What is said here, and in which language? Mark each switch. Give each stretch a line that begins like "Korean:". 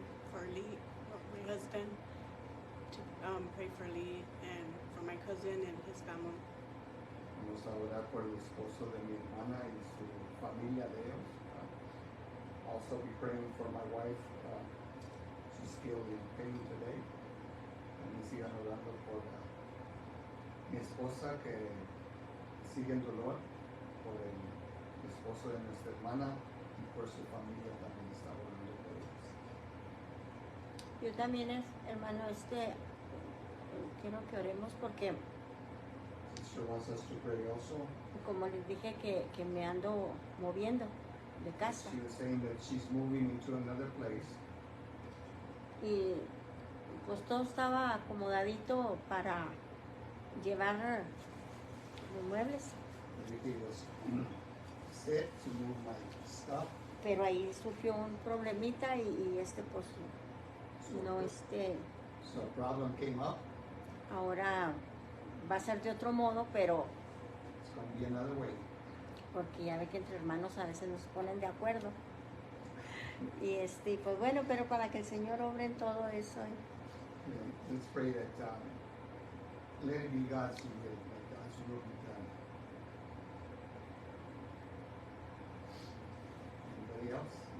English: For Lee, my husband, to pray for Lee and for my cousin and his family.
Spanish: Vamos a orar por el esposo de mi hermana y su familia de ellos.
English: Also be praying for my wife. She's still in pain today.
Spanish: También sigan orando por mi esposa que sigue en dolor, por el esposo de nuestra hermana y por su familia también está orando por ellos. Yo también, hermano, quiero que oremos porque,
English: Sister wants us to pray also.
Spanish: como les dije, que me ando moviendo de casa.
English: She was saying that she's moving into another place.
Spanish: Y pues todo estaba acomodadito para llevar los muebles.
English: Everything was set to move my stuff.
Spanish: Pero ahí surgió un problemita y pues no,
English: So a problem came up.
Spanish: ahora va a ser de otro modo, pero
English: It's going to be another way.
Spanish: porque ya ve que entre hermanos a veces nos ponen de acuerdo. Y pues bueno, pero para que el Señor obre en todo eso.
English: Yeah, let's pray that let it be God's will, that God's will be done. Anybody else?